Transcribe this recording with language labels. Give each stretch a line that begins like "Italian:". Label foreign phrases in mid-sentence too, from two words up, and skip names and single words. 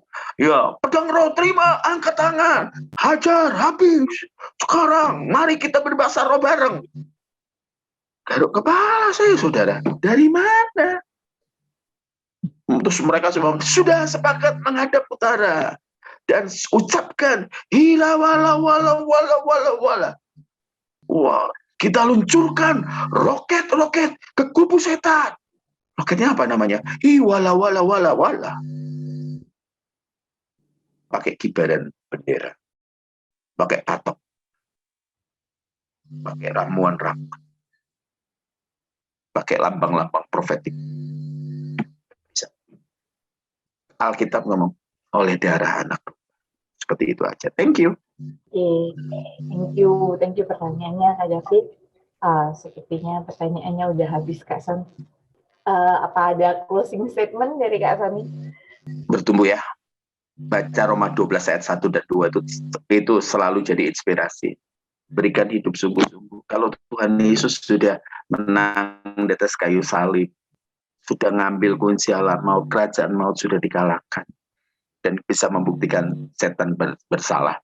Indonesian: Ya, pedang roh terima, angkat tangan. Hajar, habis. Sekarang, mari kita berbahasa roh bareng. Garuk kepala saya, saudara. Dari mana? Terus mereka semua sudah sepakat menghadap utara. Dan ucapkan, hila wala wala wala wala wala. Wah, kita luncurkan roket-roket ke kubu setan. Roketnya apa namanya? Wala wala wala wala. Pakai kibaran bendera. Pakai patok. Pakai ramuan rambut. Pakai lambang-lambang profetik. Alkitab ngomong, oleh darah anak. Seperti itu aja.
English: Thank you. Thank you
Indonesian: pertanyaannya Kak David. Sepertinya pertanyaannya udah habis Kak Son. Apa ada
English: closing statement
Indonesian: dari Kak Soni? Bertumbuh ya. Baca Roma 12 ayat 1 dan 2 itu selalu jadi inspirasi. Berikan hidup sungguh-sungguh. Kalau Tuhan Yesus sudah menang di atas kayu salib, sudah ngambil kunci alam maut, kerajaan maut sudah dikalahkan, dan bisa membuktikan setan bersalah.